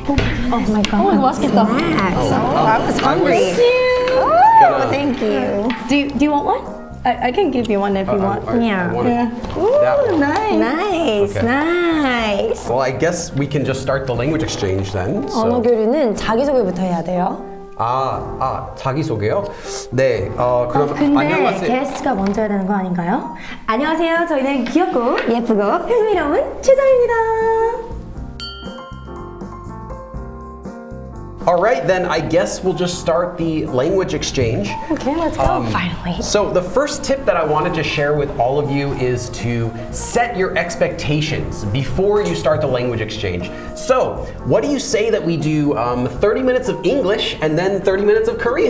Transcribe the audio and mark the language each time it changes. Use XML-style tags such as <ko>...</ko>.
<en>Oh my god.</en> <ko>Oh, 맛있겠다.</ko> <en>I was hungry. Thank you. Do you want one? I can give you one if you want. Yeah. I want that one. Nice, Okay. nice. Well, I guess we can just start the language exchange then.</en> <ko>언어 교류는 자기소개부터 해야 돼요. 자기소개요? 네, 그럼 근데 안녕하세요. 게스트가 먼저 해야 되는 거 아닌가요? 안녕하세요. 저희는 귀엽고 예쁘고 흥미로운 최정입니다.</ko> <en>All right, then I guess we'll just start the language exchange. Okay, let's go. Finally. So the first tip that I wanted to share with all of you is to set your expectations before you start the language exchange. So what do you say that we do 30 minutes of English and then 30 minutes of Korean?</en>